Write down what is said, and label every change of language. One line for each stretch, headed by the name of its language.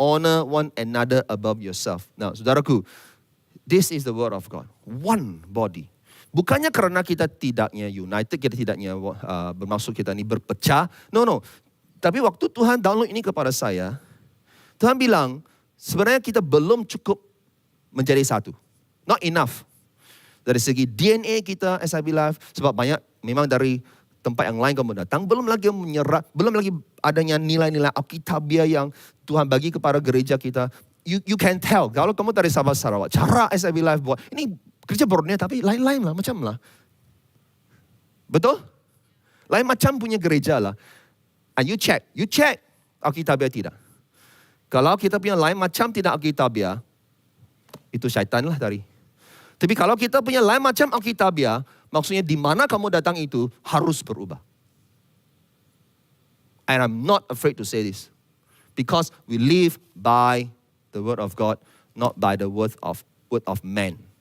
English: Honor one another above yourself. Now, saudaraku, this is the word of God. One body.
Malay: Bukannya kerana kita tidaknya united, kita tidaknya bermaksud kita ni berpecah.
English: No.
Malay: Tapi waktu Tuhan download ini kepada saya, Tuhan bilang, sebenarnya kita belum cukup menjadi satu.
English: Not enough.
Malay: Dari segi DNA kita, SIB Live, sebab banyak memang dari tempat yang lain kamu datang, belum lagi menyerap, belum lagi adanya nilai-nilai Alkitabiah yang Tuhan bagi kepada gereja kita.
English: You can tell,
Malay: kalau kamu dari Sabah Sarawak, cara SIB Live buat, ini gereja Borneo tapi lain-lain lah, macam lah. Betul? Lain macam punya gereja lah.
English: And you check
Malay: Alkitabiah tidak. Kalau kita punya lain macam tidak Alkitabiah, itu syaitan lah dari. Tapi kalau kita punya lain macam Alkitabiah, maksudnya di mana kamu datang itu harus berubah.
English: And I'm not afraid to say this. Because we live by the word of God, not by the word of man.